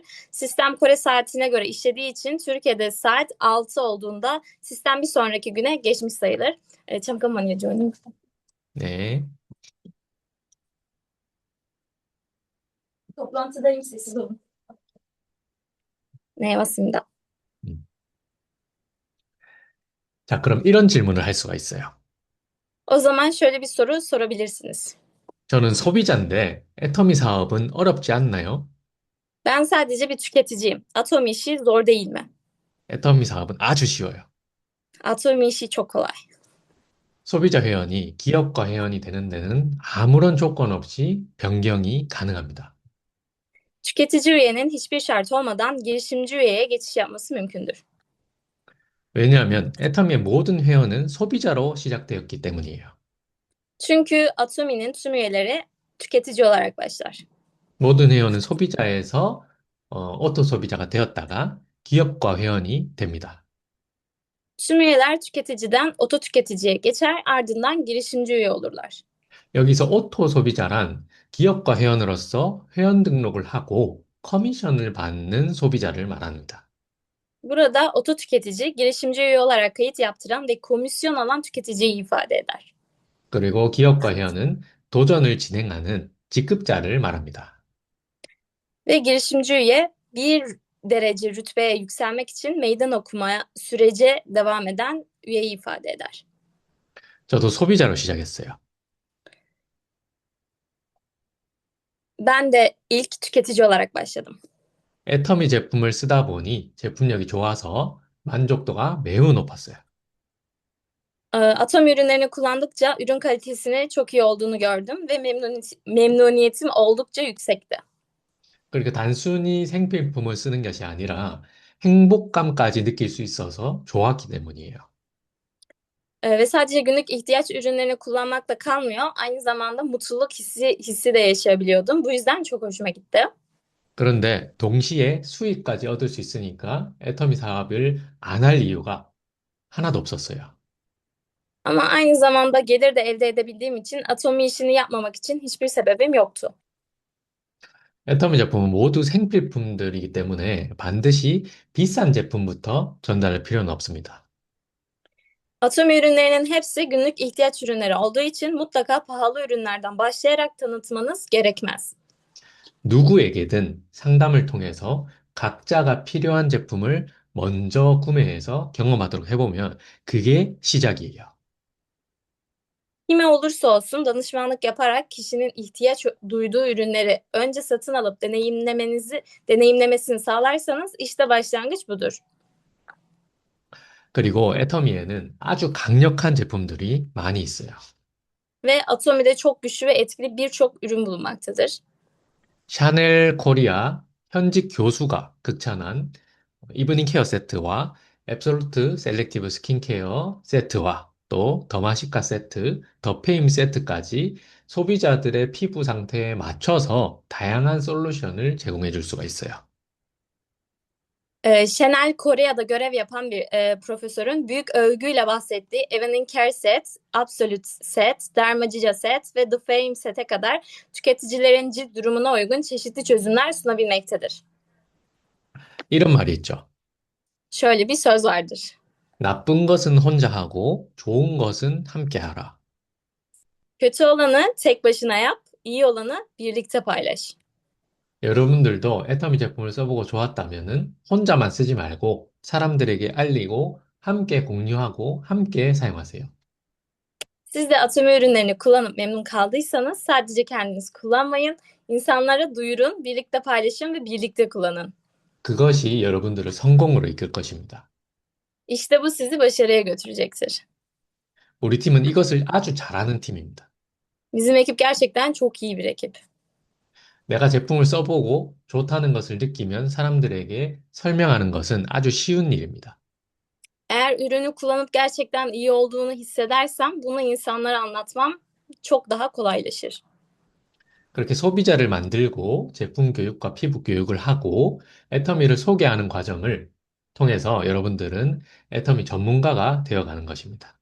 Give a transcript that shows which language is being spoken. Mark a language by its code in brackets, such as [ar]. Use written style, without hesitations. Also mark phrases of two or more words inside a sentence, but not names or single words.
[tr] Sistem Kore saatine göre işlediği için Türkiye'de saat 6 olduğunda sistem bir sonraki güne geçmiş sayılır. [ko] 잠깐만요, 조님. 네. [tr] Toplantıdayım, sessiz olun. [ko] 네, 맞습니다. 음. 자, 그럼 이런 질문을 할 수가 있어요. [tr] O zaman şöyle bir soru sorabilirsiniz. [ko] 저는 소비자인데 애터미 사업은 어렵지 않나요? [tr] Ben sadece bir tüketiciyim. Atom işi zor değil mi? [ko] 애터미 사업은 아주 쉬워요. [tr] Atom işi çok kolay. [ko] 소비자 회원이 기업과 회원이 되는 데는 아무런 조건 없이 변경이 가능합니다. [tr] Tüketici üyenin hiçbir şart olmadan girişimci üyeye geçiş yapması mümkündür. [ko] 왜냐하면 애터미의 모든 회원은 소비자로 시작되었기 때문이에요. [tr] Çünkü Atomi'nin tüm üyeleri tüketici olarak başlar. [ko] 모든 회원은 소비자에서 오토 소비자가 되었다가 기업과 회원이 됩니다. [tr] Tüm üyeler tüketiciden oto tüketiciye geçer, ardından girişimci üye olurlar. [ko] 여기서 오토 소비자란 기업과 회원으로서 회원 등록을 하고 커미션을 받는 소비자를 말합니다. [tr] Burada oto tüketici, girişimci üye olarak kayıt yaptıran ve komisyon alan tüketiciyi ifade eder. [ko] 그리고 기업과 회원은 도전을 진행하는 직급자를 말합니다. [tr] Ve girişimci üye bir derece rütbeye yükselmek için meydan okuma sürece devam eden üyeyi ifade eder. [ko] 저도 소비자로 시작했어요. [tr] Ben de ilk tüketici olarak başladım. [ko] 애터미 제품을 쓰다 보니 제품력이 좋아서 만족도가 매우 높았어요. [tr] Atom ürünlerini kullandıkça ürün kalitesinin çok iyi olduğunu gördüm ve memnuniyetim oldukça yüksekti. [ko] 그러니까 단순히 생필품을 쓰는 것이 아니라 행복감까지 느낄 수 있어서 좋았기 때문이에요. [tr] Ve sadece günlük ihtiyaç ürünlerini kullanmakla kalmıyor, aynı zamanda mutluluk hissi de yaşayabiliyordum. Bu yüzden çok hoşuma gitti. [ko] 그런데 동시에 수익까지 얻을 수 있으니까 애터미 사업을 안 할 이유가 하나도 없었어요. [tr] Ama aynı zamanda gelir de elde edebildiğim için Atomi işini yapmamak için hiçbir sebebim yoktu. [ko] 애터미 제품은 모두 생필품들이기 때문에 반드시 비싼 제품부터 전달할 필요는 없습니다. [tr] Atomi ürünlerinin hepsi günlük ihtiyaç ürünleri olduğu için mutlaka pahalı ürünlerden başlayarak tanıtmanız gerekmez. [ko] 누구에게든 상담을 통해서 각자가 필요한 제품을 먼저 구매해서 경험하도록 해보면 그게 시작이에요. [tr] Kime olursa olsun danışmanlık yaparak kişinin ihtiyaç duyduğu ürünleri önce satın alıp deneyimlemesini sağlarsanız işte başlangıç budur. [ko] 그리고 애터미에는 아주 강력한 제품들이 많이 있어요. [tr] Ve Atomi'de çok güçlü ve etkili birçok ürün bulunmaktadır. [ko] 샤넬 코리아 현직 교수가 극찬한 이브닝 케어 세트와 앱솔루트 셀렉티브 스킨케어 세트와 또 더마시카 세트, 더페임 se트까지 소비자들의 피부 상태에 맞춰서 다양한 솔루션을 제공해 줄 수가 있어요. [tr] Chanel Kore'de görev yapan bir profesörün büyük övgüyle bahsettiği Evening Care Set, Absolute Set, Dermacica Set ve The Fame Set'e kadar tüketicilerin cilt durumuna uygun çeşitli çözümler sunabilmektedir. [ko] 이런 말이 있죠. [tr] Şöyle bir söz vardır. [ko] 나쁜 것은 혼자 하고 좋은 것은 함께 하라. [tr] Kötü olanı tek başına yap, iyi olanı birlikte paylaş. [ko] 여러분들도 애터미 제품을 써보고 좋았다면은 혼자만 쓰지 말고 사람들에게 알리고 함께 공유하고 함께 사용하세요. [tr] Siz de Atomi ürünlerini kullanıp memnun kaldıysanız sadece kendiniz kullanmayın, İnsanlara duyurun, birlikte paylaşın ve birlikte kullanın. [ko] 그것이 여러분들을 성공으로 이끌 것입니다. [tr] İşte bu sizi başarıya götürecektir. [ko] 우리 팀은 이것을 아주 잘하는 팀입니다. [tr] Bizim ekip gerçekten çok iyi bir ekip. [ko] 내가 제품을 써보고 좋다는 것을 느끼면 사람들에게 설명하는 것은 아주 쉬운 일입니다. [tr] Eğer ürünü kullanıp gerçekten iyi olduğunu hissedersem bunu insanlara anlatmam çok daha kolaylaşır. [ko] 그렇게 소비자를 만들고 제품 교육과 피부 교육을 하고 애터미를 소개하는 과정을 통해서 여러분들은 애터미 전문가가 되어가는 것입니다.